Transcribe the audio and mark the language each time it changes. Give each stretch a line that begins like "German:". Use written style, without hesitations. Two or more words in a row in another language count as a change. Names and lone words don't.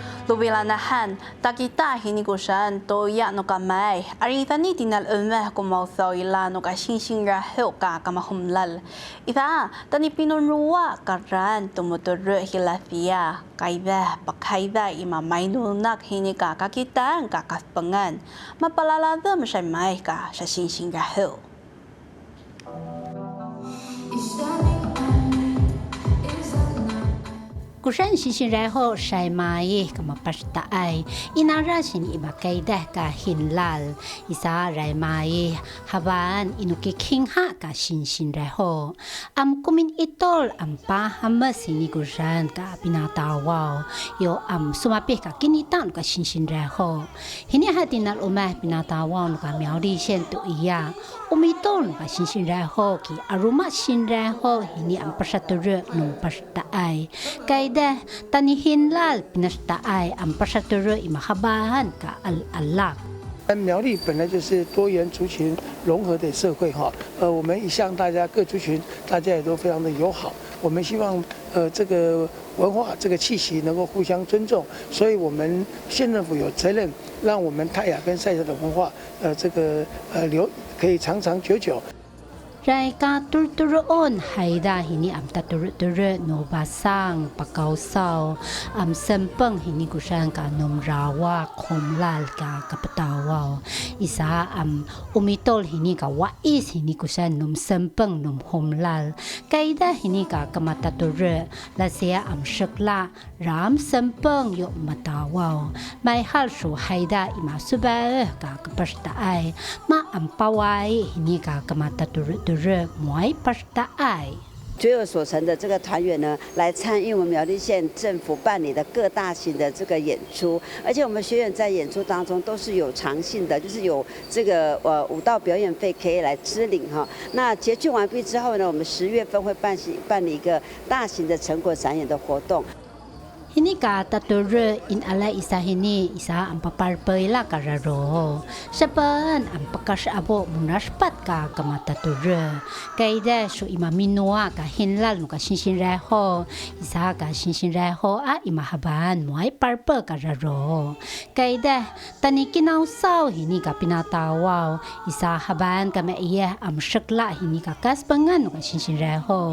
Saisiyat: Tubilanahan, takita hinigusan toya no kamay. Aritani tinal umeh kumausaw ila no kasing rahel ka kamahumlal. Ita, tani pinunruwa karan tumuturo hilafia. Kaida, pakaida imamainunak hinika kakitaan kakaspangan. Mapalaladam siya may ka sa sing rahel. Kusan sisin reho say mai kamapasta ay inara sin ibakaidah ka hinlal isa ray mai haban inukikingha ka sinsin reho am kumin itol am pahama sini kusan ka pinatawaw yo am sumapih ka kinitan ka sinsin reho hini hatinal umah pinatawaw no ka miaudi sen tu iya umiton ka sinsin reho ki aruma sin reho hini am pasatur nung pasta ay dah tanihin lal pinastaay ang pasaturo imahabahan ka al-alak.
Chinese: 苗栗本来就是多元族群融合的社会哈，我们一向大家各族群大家也都非常的友好，我们希望这个文化这个气息能够互相尊重，所以我们县政府有责任让我们泰雅跟赛夏的文化这个可以长长久久。
Saisiyat: Ray ka turturoon hayda hini am taturuturo no basang pakausaw am sempeng hini kusan ka numrawa komlal ka kapatawaw isa am umitol hini ka wais hini kusan num sempeng num homlal kaida hini ka kamataturur la siya am shakla ram sempeng yo matawaw may halsu hayda imasuba ka kapastaay ma am pawai hini ka kamataturur
Chinese: 绝有所成的这个团员呢，来参与我们苗栗县政府办理的各大型的这个演出，而且我们学员在演出当中都是有偿性的，就是有这个舞蹈表演费可以来支领哈。那结聚完毕之后呢，我们10月份会办理一个大型的成果展演的活动。
Saisiyat: Hini ka taturur in ala isa hini isa ang paparpay la kararo. Saban ang pakas abo munaspat ka kamataturur. Kaida so imaminua ka hinlal no ka sinsinreho. Isa ka sinsinreho a imahaban mo ay parpa kararo. Kaida tanikinaw saw hini ka pinatawaw. Isa haban ka maiya am syakla hini ka kaspangan no ka sinsinreho.